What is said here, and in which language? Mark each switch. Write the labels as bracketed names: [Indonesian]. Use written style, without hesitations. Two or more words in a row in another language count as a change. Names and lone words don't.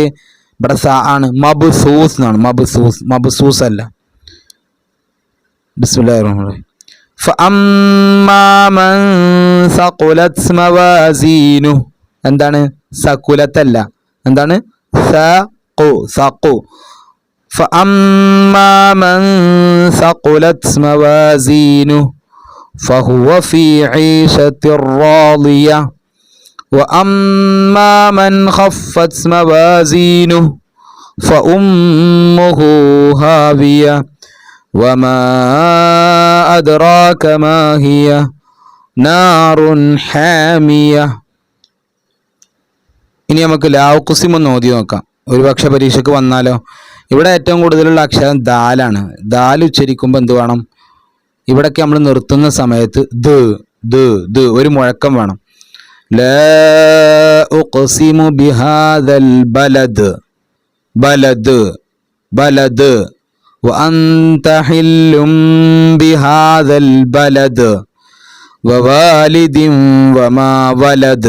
[Malayalam] ഇവിടെ സ ആണ്, മബ്സൂസ് എന്നാണ്. മബ്സൂസ് അല്ല. [Arabic] بسم الله الرحمن الرحيم. فأما من ثقلت موازينه. എന്താണ്? [Malayalam] സകുലത്തല്ല, എന്താണ്? സഖു. [Arabic] فأما من ثقلت موازينه فهو في عيشة راضية وأما من خفت موازينه فأمه هاوية وما أدراك ما هي نار حامية. [Malayalam] ഇനി നമുക്ക് [Arabic] لا أقسم [Malayalam] ഒന്ന് ഓതി നോക്കാം, ഒരു പക്ഷെ പരീക്ഷയ്ക്ക് വന്നാലോ. ഇവിടെ ഏറ്റവും കൂടുതലുള്ള അക്ഷരം ദാലാണ്. ദാൽ ഉച്ചരിക്കുമ്പോൾ എന്ത് വേണം? ഇവിടൊക്കെ നമ്മൾ നിർത്തുന്ന സമയത്ത് ഒരു മുഴക്കം വേണം. [Arabic] لا أقسم بهذا البلد، البلد وأنت حل بهذا البلد ووالد وما ولد.